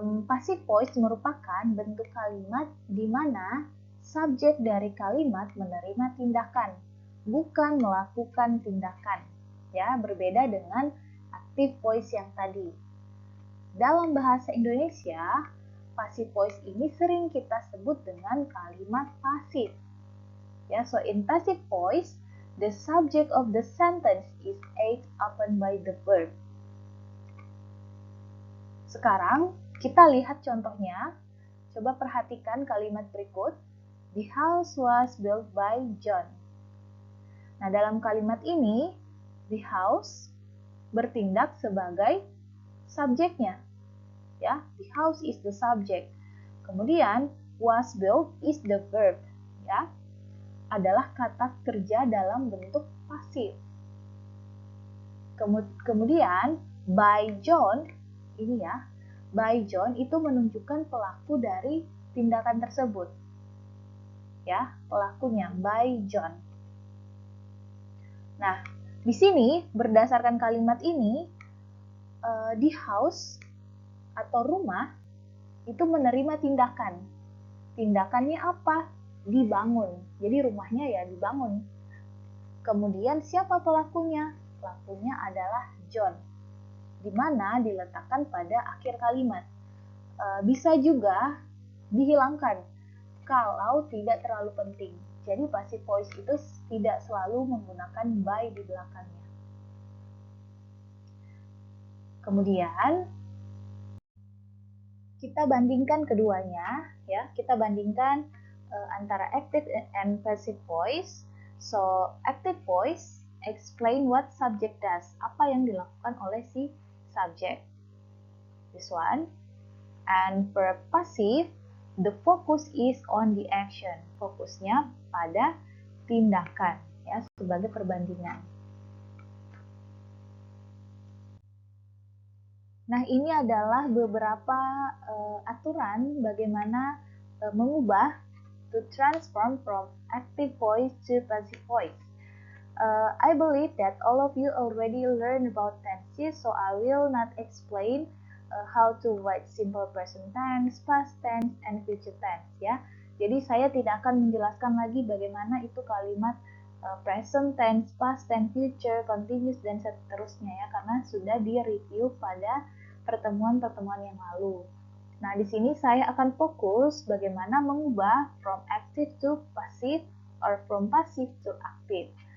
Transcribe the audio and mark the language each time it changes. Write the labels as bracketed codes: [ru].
[id] Passive voice merupakan bentuk kalimat di mana subjek dari kalimat menerima tindakan, bukan melakukan tindakan. Ya, berbeda dengan active voice yang tadi. Dalam bahasa Indonesia, passive voice ini sering kita sebut dengan kalimat pasif. [en] Ya, so in passive voice, the subject of the sentence is acted upon by the verb. [id] Sekarang kita lihat contohnya. Coba perhatikan kalimat berikut. [en] The house was built by John. [id] Nah, dalam kalimat ini, the house bertindak sebagai subjeknya. [en] Ya, the house is the subject. Kemudian, was built is the verb. [id] Ya, adalah kata kerja dalam bentuk pasif. Kemudian, by John, ini ya, by John itu menunjukkan pelaku dari tindakan tersebut. Ya, pelakunya by John. Nah, di sini berdasarkan kalimat ini, di house atau rumah itu menerima tindakan. Tindakannya apa? Dibangun. Jadi rumahnya ya dibangun. Kemudian siapa pelakunya? Pelakunya adalah John. Di mana diletakkan pada akhir kalimat. Bisa juga dihilangkan kalau tidak terlalu penting. Jadi passive voice itu tidak selalu menggunakan by di belakangnya. Kemudian kita bandingkan keduanya, ya. Kita bandingkan antara active and passive voice. [en] So, active voice explain what subject does. [id] Apa yang dilakukan oleh si subject. [en] This one. And for passive, the focus is on the action. [id] Fokusnya pada tindakan, ya, sebagai perbandingan. Nah, ini adalah beberapa aturan bagaimana mengubah [en] to transform from active voice to passive voice. I believe that all of you already learned about tenses, so I will not explain how to write simple present tense, past tense, and future tense, ya. [id] Jadi saya tidak akan menjelaskan lagi bagaimana itu kalimat present tense, past tense, future, continuous, dan seterusnya, ya, karena sudah di-review pada pertemuan-pertemuan yang lalu. Nah, di sini saya akan fokus bagaimana mengubah [en] from active to passive or from passive to active.